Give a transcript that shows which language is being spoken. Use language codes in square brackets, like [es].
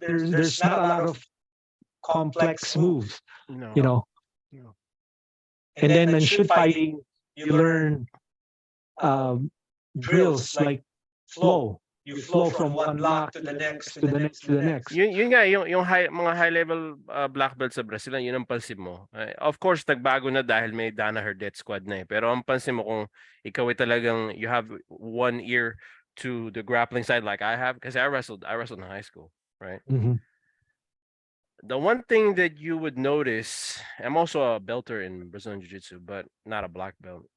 [en] There's not a lot of complex moves. No. And then in shoot fighting, you learn drills like flow. You flow from one lock to the next, to the next, to the next. [tl] Yun nga, yung mga high level black belt sa Brazil, yun ang pansin mo. [en] Of course, [tl] nagbago na dahil may Dana Herdette squad na eh. Pero ang pansin mo kung ikaw ay talagang, [en] you have one ear to the grappling side like I have, kasi I wrestled in high school, right? The one thing that you would notice, I'm also a belter in Brazilian Jiu-Jitsu, but not a black belt.